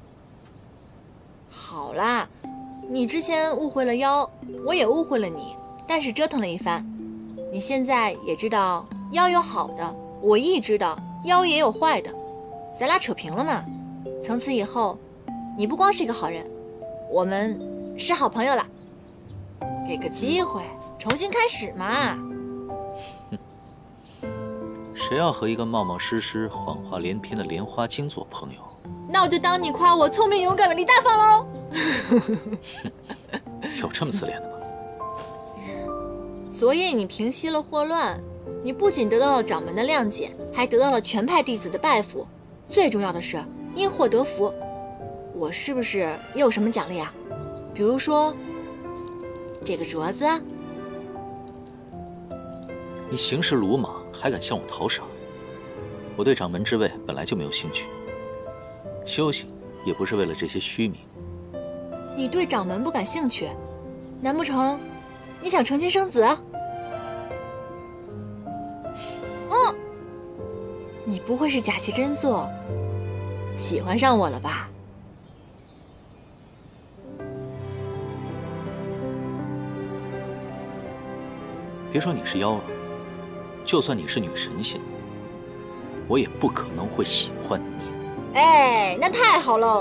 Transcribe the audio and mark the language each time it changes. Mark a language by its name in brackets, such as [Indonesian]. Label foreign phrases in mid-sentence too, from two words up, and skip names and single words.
[Chinese] 好啦，你之前誤會了妖，我也誤會了你，但是折騰了一番，你現在也知道妖有好的，我亦知道妖也有壞的，咱倆扯平了嘛。從此以後，你不光是一個好人，我們是好朋友了。給個機會，重新開始嘛。誰要和一個冒冒失失、謊話連篇的蓮花精做朋友？那我就當你誇我聰明、勇敢、美麗、大方嘍。有這麼自戀的嗎？昨夜你平息了禍亂，你不僅得到了掌門的諒解，還得到了全派弟子的拜服，最重要的是因禍得福。我是不是也有什麼獎勵啊？比如說這個鐲子。你行事魯莽，還敢向我討賞？我對掌門之位本來就沒有興趣，修行也不是為了這些虛名。你對掌門不感興趣，難不成你想成親生子？你不會是假戲真做，喜歡上我了吧？別說你是妖了，就算你是女神仙，我也不可能會喜歡你。哎，那太好嘍！